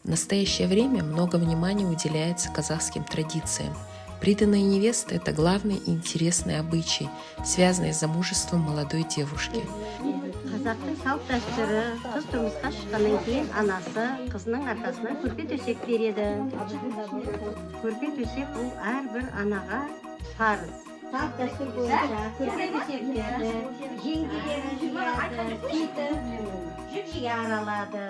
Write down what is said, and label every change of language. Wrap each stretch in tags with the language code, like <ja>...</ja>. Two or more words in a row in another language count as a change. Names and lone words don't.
<ru>В настоящее время много внимания уделяется казахским традициям. Приданная невеста – это главный и интересный обычай, связанный с замужеством молодой девушки.</ru> <kk>Қазақтың салт дәстүрі, қыз тұрмысқа шыққаннан кейін анасы қызының арқасына көрпе төсек береді. Көрпе төсек бұл әрбір анаға парыз. Салт дәстүр бойынша көрпе төсектерді жеңгелері жияды, сөйтіп жүк жия аралады.</kk>